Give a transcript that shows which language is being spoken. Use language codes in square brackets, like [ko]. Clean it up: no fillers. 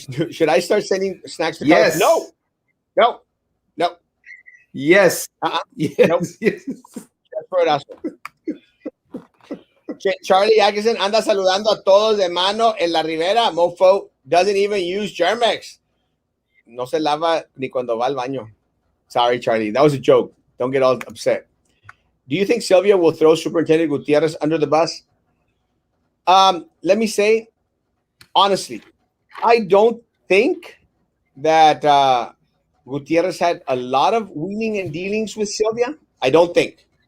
[en] Should I start sending snacks to Yes. Carlos? No. Yes. Yes. Nope. Yes. That's for Erasmo. [es] Charlie Atkinson anda saludando a todos de mano en la Ribera. [en] Mofo doesn't even use Germex. [es] No se lava ni cuando va al baño. [en] Sorry, Charlie. That was a joke. Don't get all upset. Do you think Sylvia will throw Superintendent Gutierrez under the bus? Let me say, honestly, I don't think that Gutierrez had a lot of wheeling and dealings with Sylvia. I don't think.